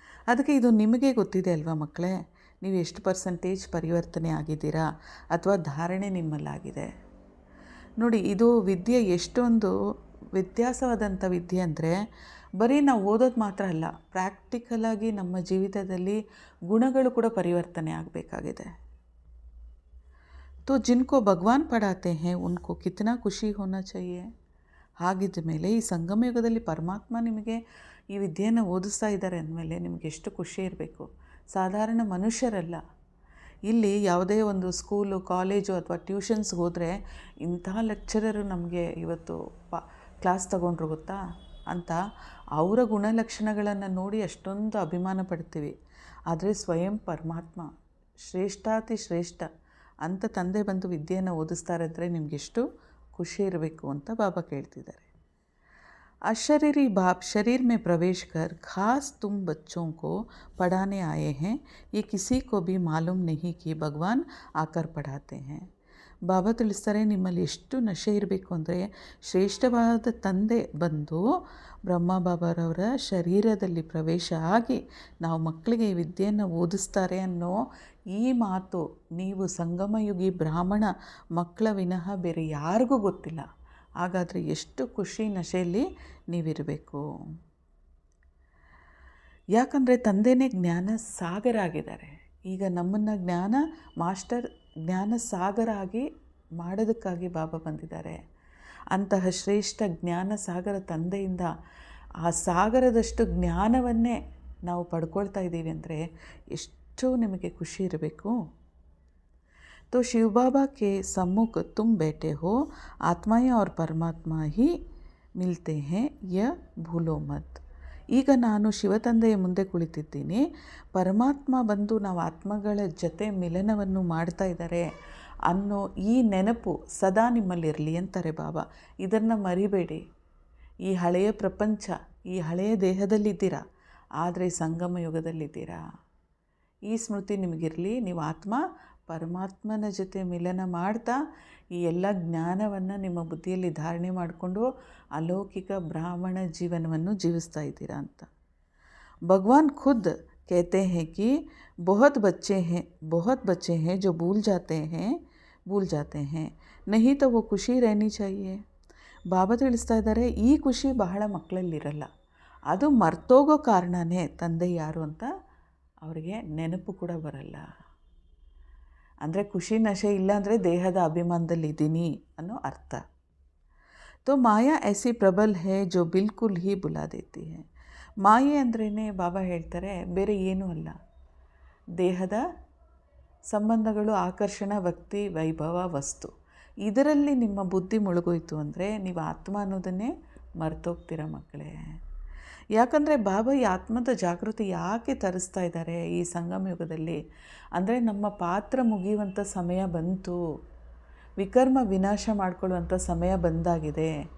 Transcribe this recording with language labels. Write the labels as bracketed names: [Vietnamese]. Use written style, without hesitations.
[Kannada] ಅದಕ್ಕೆ ಇದು ನಿಮಗೆ ಗೊತ್ತಿದೆ ಅಲ್ವಾ ಮಕ್ಕಳೇ, ನೀವು ಎಷ್ಟು ಪರ್ಸೆಂಟೇಜ್ ಪರಿವರ್ತನೆ ಆಗಿದ್ದೀರಾ ಅಥವಾ ಧಾರಣೆ ನಿಮ್ಮಲ್ಲಾಗಿದೆ ನೋಡಿ. ಇದು ವಿದ್ಯೆ ಎಷ್ಟೊಂದು ವ್ಯತ್ಯಾಸವಾದಂಥ ವಿದ್ಯೆ ಅಂದರೆ ಬರೀ ನಾವು ಓದೋದು ಮಾತ್ರ ಅಲ್ಲ, ಪ್ರಾಕ್ಟಿಕಲಾಗಿ ನಮ್ಮ ಜೀವಿತದಲ್ಲಿ ಗುಣಗಳು ಕೂಡ ಪರಿವರ್ತನೆ ಆಗಬೇಕಾಗಿದೆ. [Hindi] तो जिनको भगवान पढ़ाते हैं उनको कितना ಖುಷಿ ಹೋನಾ चाहिए. [Kannada] ಹಾಗಿದ್ದ ಮೇಲೆ ಈ ಸಂಗಮ ಯುಗದಲ್ಲಿ ಪರಮಾತ್ಮ ನಿಮಗೆ ಈ ವಿದ್ಯೆಯನ್ನು ಓದಿಸ್ತಾ ಇದ್ದಾರೆ ಅಂದಮೇಲೆ ನಿಮಗೆ ಎಷ್ಟು ಖುಷಿ ಇರಬೇಕು. ಸಾಧಾರಣ ಮನುಷ್ಯರಲ್ಲ. ಇಲ್ಲಿ ಯಾವುದೇ ಒಂದು ಸ್ಕೂಲು, ಕಾಲೇಜು ಅಥವಾ ಟ್ಯೂಷನ್ಸ್ಗೆ ಹೋದರೆ ಇಂತಹ ಲೆಕ್ಚರರು ನಮಗೆ ಇವತ್ತು ಕ್ಲಾಸ್ ತಗೊಂಡ್ರು ಗೊತ್ತಾ ಅಂತ ಅವರ ಗುಣಲಕ್ಷಣಗಳನ್ನು ನೋಡಿ ಅಷ್ಟೊಂದು ಅಭಿಮಾನ ಪಡ್ತೀವಿ. ಆದರೆ ಸ್ವಯಂ ಪರಮಾತ್ಮ ಶ್ರೇಷ್ಠಾತಿ ಶ್ರೇಷ್ಠ ಅಂತ ತಂದೆ ಬಂದು ವಿದ್ಯೆಯನ್ನು ಓದಿಸ್ತಾರೆ ಅಂದರೆ ನಿಮಗೆಷ್ಟು ಖುಷಿ ಇರಬೇಕು ಅಂತ ಬಾಬಾ ಕೇಳ್ತಿದ್ದಾರೆ. [Hindi] अशरीरी बाप शरीर में प्रवेश कर खास तुम बच्चों को पढ़ाने आए हैं, ये किसी को भी मालूम नहीं कि भगवान आकर पढ़ाते हैं. [Kannada] ಬಾಬಾ ತಿಳಿಸ್ತಾರೆ, ನಿಮ್ಮಲ್ಲಿ ಎಷ್ಟು ನಶೆ ಇರಬೇಕು ಅಂದರೆ ಶ್ರೇಷ್ಠವಾದ ತಂದೆ ಬಂದು ಬ್ರಹ್ಮ ಬಾಬಾರವರ ಶರೀರದಲ್ಲಿ ಪ್ರವೇಶ ಆಗಿ ನಾವು ಮಕ್ಕಳಿಗೆ ಈ ವಿದ್ಯೆಯನ್ನು ಓದಿಸ್ತಾರೆ ಅನ್ನೋ ಈ ಮಾತು ನೀವು ಸಂಗಮಯುಗಿ ಬ್ರಾಹ್ಮಣ ಮಕ್ಕಳ ವಿನಃ ಬೇರೆ ಯಾರಿಗೂ ಗೊತ್ತಿಲ್ಲ. ಹಾಗಾದರೆ ಎಷ್ಟು ಖುಷಿ ನಶೆಯಲ್ಲಿ ನೀವಿರಬೇಕು. ಯಾಕಂದರೆ ತಂದೆನೇ ಜ್ಞಾನ ಸಾಗರ ಆಗಿದ್ದಾರೆ. ಈಗ ನಮ್ಮನ್ನು ಜ್ಞಾನ ಸಾಗರ ಆಗಿ ಮಾಡೋದಕ್ಕಾಗಿ ಬಾಬಾ ಬಂದಿದ್ದಾರೆ. ಅಂತಹ ಶ್ರೇಷ್ಠ ಜ್ಞಾನ ಸಾಗರ ತಂದೆಯಿಂದ ಆ ಸಾಗರದಷ್ಟು ಜ್ಞಾನವನ್ನೇ ನಾವು ಪಡ್ಕೊಳ್ತಾ ಇದ್ದೀವಿ ಅಂದರೆ ಎಷ್ಟು ನಿಮಗೆ ಖುಷಿ ಇರಬೇಕು. [Hindi] तो शिव बाबा के सम्मुख तुम बैठे हो, आत्माएं और परमात्मा ही मिलते हैं, यह भूलो मत. [Kannada] ಈಗ ನಾನು ಶಿವತಂದೆಯ ಮುಂದೆ ಕುಳಿತಿದ್ದೀನಿ, ಪರಮಾತ್ಮ ಬಂದು ನಾವು ಆತ್ಮಗಳ ಜೊತೆ ಮಿಲನವನ್ನು ಮಾಡ್ತಾ ಇದ್ದಾರೆ ಅನ್ನೋ ಈ ನೆನಪು ಸದಾ ನಿಮ್ಮಲ್ಲಿರಲಿ ಅಂತಾರೆ ಬಾಬಾ. ಇದನ್ನು ಮರಿಬೇಡಿ. ಈ ಹಳೆಯ ಪ್ರಪಂಚ, ಈ ಹಳೆಯ ದೇಹದಲ್ಲಿದ್ದೀರಾ, ಆದರೆ ಸಂಗಮ ಯುಗದಲ್ಲಿದ್ದೀರಾ. ಈ ಸ್ಮೃತಿ ನಿಮಗಿರಲಿ. ನೀವು ಆತ್ಮ ಪರಮಾತ್ಮನ ಜೊತೆ ಮಿಲನ ಮಾಡ್ತಾ ಈ ಎಲ್ಲ ಜ್ಞಾನವನ್ನು ನಿಮ್ಮ ಬುದ್ಧಿಯಲ್ಲಿ ಧಾರಣೆ ಮಾಡಿಕೊಂಡು ಅಲೌಕಿಕ ಬ್ರಾಹ್ಮಣ ಜೀವನವನ್ನು ಜೀವಿಸ್ತಾ ಇದ್ದೀರಾ ಅಂತ. [Hindi] ಭಗವಾನ್ ಖುದ್ कहते हैं कि बहुत बच्चे हैं जो भूल जाते हैं नहीं तो वो ಖುಷಿ रहनी चाहिए. [Kannada] ಬಾಬಾ ತಿಳಿಸ್ತಾ ಇದ್ದಾರೆ, ಈ ಖುಷಿ ಬಹಳ ಮಕ್ಕಳಲ್ಲಿರಲ್ಲ. ಅದು ಮರ್ತೋಗೋ ಕಾರಣನೇ ತಂದೆ ಯಾರು ಅಂತ ಅವರಿಗೆ ನೆನಪು ಕೂಡ ಬರಲ್ಲ. ಅಂದರೆ ಖುಷಿ ನಶೆ ಇಲ್ಲ ಅಂದರೆ ದೇಹದ ಅಭಿಮಾನದಲ್ಲಿ ಇದ್ದೀನಿ ಅನ್ನೋ ಅರ್ಥ. [Hindi] तो माया ऐसी प्रबल है जो बिल्कुल ही बुला देती है. [Kannada] ಮಾಯೆ ಅಂದ್ರೇ ಬಾಬಾ ಹೇಳ್ತಾರೆ ಬೇರೆ ಏನೂ ಅಲ್ಲ, ದೇಹದ ಸಂಬಂಧಗಳು, ಆಕರ್ಷಣ, ಭಕ್ತಿ, ವೈಭವ, ವಸ್ತು, ಇದರಲ್ಲಿ ನಿಮ್ಮ ಬುದ್ಧಿ ಮುಳುಗೋಯ್ತು ಅಂದರೆ ನೀವು ಆತ್ಮ ಅನ್ನೋದನ್ನೇ ಮರ್ತೋಗ್ತೀರ ಮಕ್ಕಳೇ. ಯಾಕಂದರೆ ಬಾಬಾ ಈ ಆತ್ಮದ ಜಾಗೃತಿ ಯಾಕೆ ತರಿಸ್ತಾ ಇದ್ದಾರೆ ಈ ಸಂಗಮ ಯುಗದಲ್ಲಿ ಅಂದರೆ ನಮ್ಮ ಪಾತ್ರ ಮುಗಿಯುವಂಥ ಸಮಯ ಬಂತು, ವಿಕರ್ಮ ವಿನಾಶ ಮಾಡಿಕೊಳ್ಳುವಂಥ ಸಮಯ ಬಂದಾಗಿದೆ.